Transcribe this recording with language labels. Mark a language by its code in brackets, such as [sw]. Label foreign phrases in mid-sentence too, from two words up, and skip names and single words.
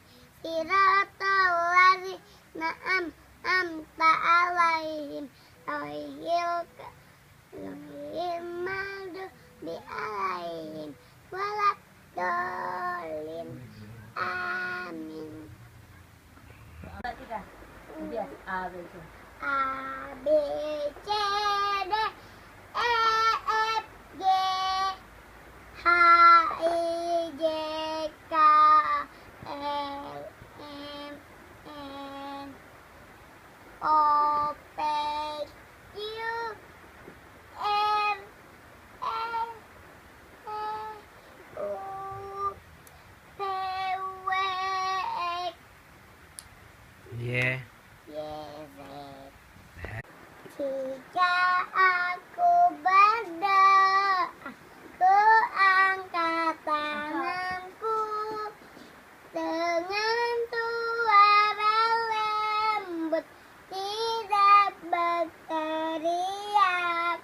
[ar] صراط الذين أنعمت عليهم غير المغضوب عليهم ولا الضالين. Amin. [en] A B C D E F G H I J K L M N O P Q R S T U V W X Ye. [id] Jika aku berdoa, aku angkat tanganku dengan suara lembut, tidak berteriak.